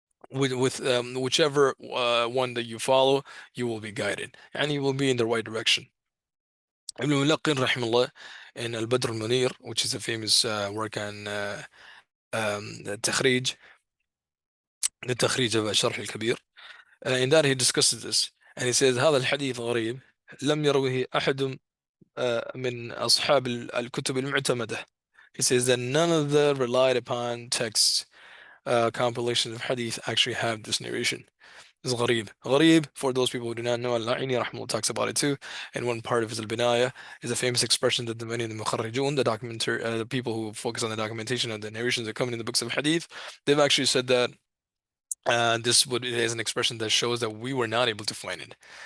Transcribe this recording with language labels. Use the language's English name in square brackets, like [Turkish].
[English] With whichever one that you follow, you will be guided, and you will be in the right direction. Ibn Mulaqin, rahimahullah, in Al-Badr al-Munir, which is a famous work on the Takhrij of Sharh al-Kabir. In that he discusses this, and he says [Arabic] هذا الحديث غريب لم يروه أحد من أصحاب الكتب المعتمدة. [English] He says that none of the relied upon texts, compilations of hadith, actually have this narration. is gharib. Gharib, for those people who do not know, al-A'ini rahimahullah talks about it too. And one part of his al-Binayah is a famous expression that the many of the mukharrijun, the people who focus on the documentation of the narrations that come in the books of hadith, they've actually said that it is an expression that shows that we were not able to find it.